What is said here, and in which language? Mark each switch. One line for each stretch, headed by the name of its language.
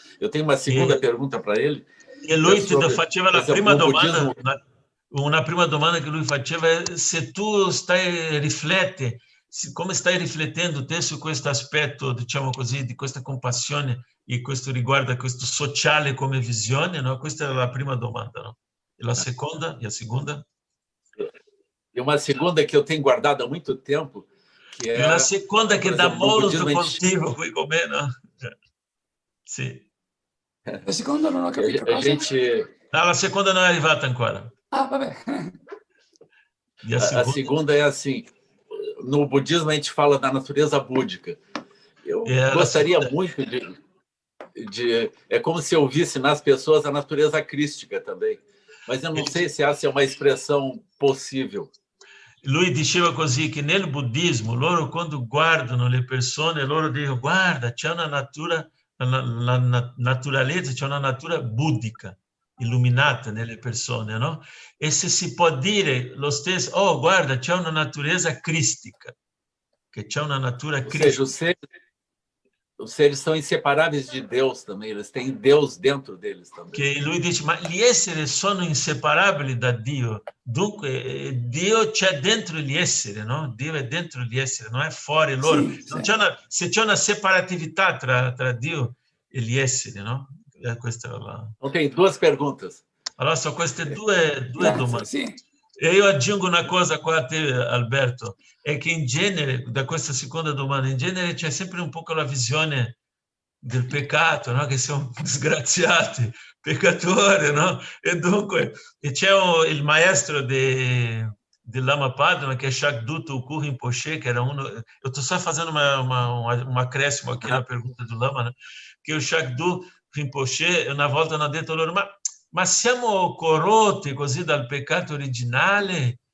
Portuguese: Eu tenho uma segunda pergunta para ele.
Italian: E lui faceva la prima domanda, una prima domanda che lui faceva è se tu rifletti, come stai riflettendo te su questo aspetto, diciamo così, di questa compassione e questo riguardo a questo sociale come visione, no? Questa era la prima domanda, no? E la seconda?
Portuguese: E a segunda? E uma segunda que eu tenho guardado há muito tempo, que é...
Italian: E una seconda che dà molto motivo qui con me, no? Sì. La seconda non ho capito cosa. No, la seconda non è arrivata ancora. Ah, vabbè.
Portuguese: A segunda é assim, no budismo a gente fala da natureza búdica. Eu gostaria muito de... É como se eu visse nas pessoas a natureza crística também. Mas eu não sei se essa é uma expressão possível.
Italian: Lui diceva così che nel buddismo loro quando guardano le persone loro dicono guarda c'è una natura, la naturalezza, c'è una natura buddhica illuminata nelle persone, no? E se si può dire lo stesso, oh guarda c'è una natureza cristica, che c'è una natura cristica.
Portuguese: Ou seja, os seres são inseparáveis de Deus também, eles têm Deus dentro deles também.
Italian: Che lui dice, ma gli esseri sono inseparabili da Dio, dunque Dio c'è dentro gli esseri, no? Dio è dentro gli esseri, non è fuori loro. Sì, non c'è se c'è una separatività tra Dio e gli esseri, no? Questa è la...
Portuguese: Ok, duas perguntas.
Italian: Allora, sono queste due domande. Sì. E io aggiungo una cosa qua a te, Alberto, è che in genere, da questa seconda domanda, in genere c'è sempre un po' la visione del peccato, no? Che siamo disgraziati, peccatori, no? E dunque, c'è il maestro del Lama Padma, che è Shakdu Tulku Rinpoche, che era uno...
Portuguese: Eu estou só fazendo um acréscimo aqui na pergunta do Lama, né? Que o
Italian: Shakdu Rinpoche, una volta hanno detto loro, ma siamo corrotti così dal peccato originale?